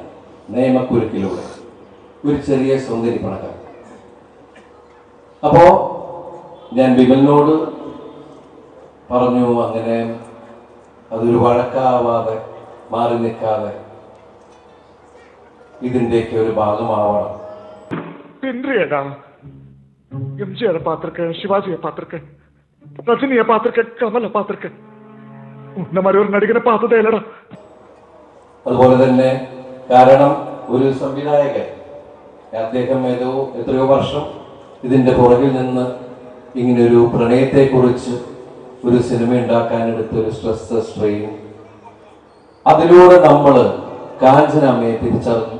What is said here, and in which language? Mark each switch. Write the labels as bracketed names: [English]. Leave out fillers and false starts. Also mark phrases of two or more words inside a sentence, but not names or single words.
[Malayalam] നിയമക്കുരുക്കിലൂടെ ഒരു ചെറിയ സൗന്ദര്യപ്പണക്കാർ. അപ്പോ ഞാൻ ബിമലിനോട് പറഞ്ഞു, അങ്ങനെ അതൊരു വഴക്കാവാതെ മാറി നിൽക്കാതെ ഇതിൻ്റെയൊക്കെ ഒരു ഭാഗമാവണം. [Tamil] MGR பார்த்திருக்கேன், சிவாஜியை பார்த்திருக்கேன், ரஜினியை பார்த்திருக்கேன், கமலை பார்த்திருக்கேன். இந்த மாதிரி ஒரு நடிகரை பார்த்ததே இல்லடா. [Malayalam] അതുപോലെ തന്നെ കാരണം ഒരു സംവിധായകൻ, അദ്ദേഹം എത്രയോ വർഷം ഇതിന്റെ പുറകിൽ നിന്ന് ഇങ്ങനൊരു പ്രണയത്തെക്കുറിച്ച് ഒരു സിനിമ ഉണ്ടാക്കാനെടുത്ത ഒരു [English] stress strain, [Malayalam] അതിലൂടെ നമ്മൾ കാഞ്ചനമ്മയെ തിരിച്ചറിഞ്ഞു.